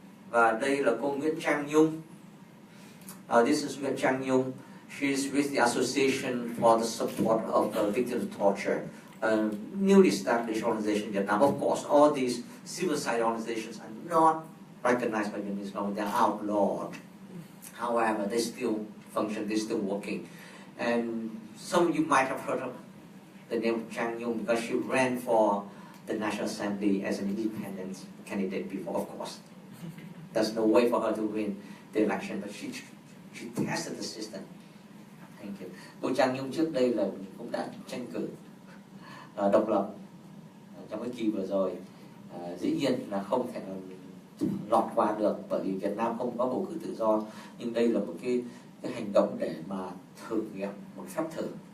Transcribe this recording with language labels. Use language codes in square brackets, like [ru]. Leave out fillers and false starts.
[vi] Và đây là cô Nguyễn Trang Nhung. [en] This is Nguyễn Trang Nhung. She is with the Association for the Support of Victims of Torture, newly established organization in Vietnam. Of course, all these civil society organizations are not recognized by UNESCO, they're outlawed. However, they still function, they're still working. And some of you might have heard of the name of Trang Nhung because she ran for the National Assembly as an independent candidate before, of course. There's no way for her to win the election, but she tested the system. Thank you. [vi] Cô Trang Nhung trước đây là cũng đã tranh cử độc lập trong cái kỳ vừa rồi. Dĩ nhiên là không thể lọt qua được bởi vì Việt Nam không có bầu cử tự do, nhưng đây là một cái hành động để mà thử nghiệm một phép thử.